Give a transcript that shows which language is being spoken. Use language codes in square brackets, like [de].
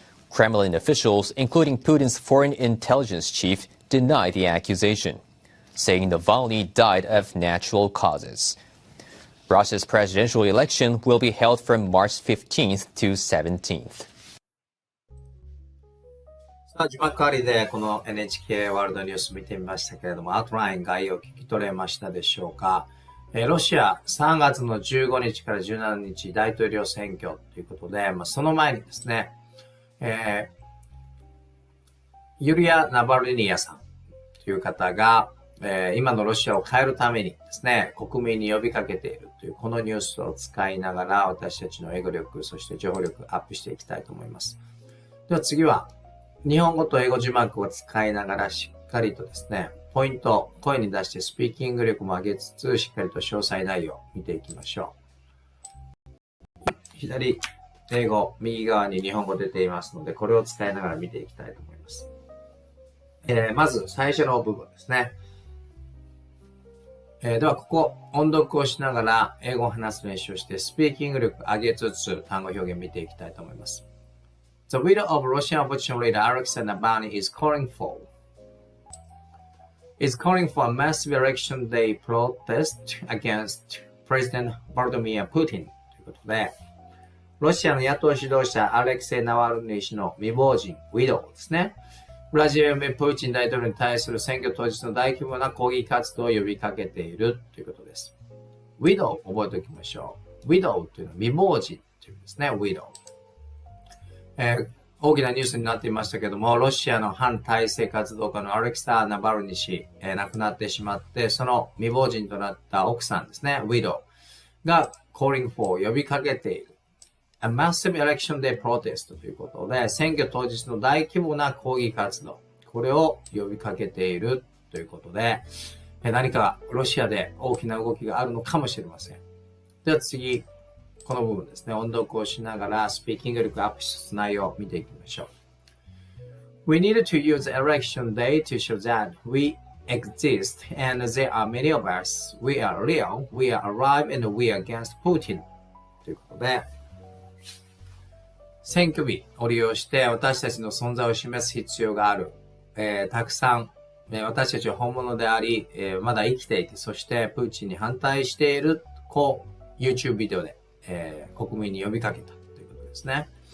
[en] Kremlin officials, including Putin's foreign intelligence chief, deny the accusation, saying Navalny died of natural causes. Russia's presidential election will be held from March 15th to 17th. [ja] 字幕ありでこの NHK ワールドニュース見てみましたけれども、アウトライン概要聞き取れましたでしょうか？ロシア3月の15日から17日大統領選挙ということで、その前にですね、ユリア・ナバルニヤさんという方が、今のロシアを変えるためにですね、国民に呼びかけているというこのニュースを使いながら私たちの英語力、そして情報力アップしていきたいと思います。では次は、日本語と英語字幕を使いながらしっかりとですね、ポイント、声に出してスピーキング力も上げつつ、しっかりと詳細内容を見ていきましょう。左、英語、右側に日本語出ていますので、これを使いながら見ていきたいと思います。まず最初の部分ですね。ではここ、音読をしながら英語を話す練習をして、スピーキング力上げつつ単語表現見ていきたいと思います。 [en] The widow of Russian opposition leader Alexei Navalny is calling for a massive election day protest against President Vladimir Putin ということで、 [ja] ロシアの野党指導者アレクセイ・ナワルニー氏の未亡人、ウィドウですね。ウラジーミル・プーチン大統領に対する選挙当日の大規模な抗議活動を呼びかけているということです。ウィドウ覚えておきましょう。 widow というのは未亡人という意味ですね。 widow。大きなニュースになっていましたけども、ロシアの反体制活動家のアレクサー・ナバルニ氏、亡くなってしまって、その未亡人となった奥さんですね、widow が [en] calling for [ja] 呼びかけている。 [en] A massive election day protest [ja] ということで、選挙当日の大規模な抗議活動、これを呼びかけているということで、何かロシアで大きな動きがあるのかもしれません。では次、この部分ですね。音読をしながらスピーキング力アップする内容を見ていきましょう。 [en] We need to use election day to show that we exist and there are many of us. We are real, we are alive, and we are against Putin. [ja] ということで、選挙日を利用して私たちの存在を示す必要がある。たくさん、私たちは本物であり、まだ生きていて、そしてプーチンに反対している、YouTube ビデオで、国民に呼びかけたということですね。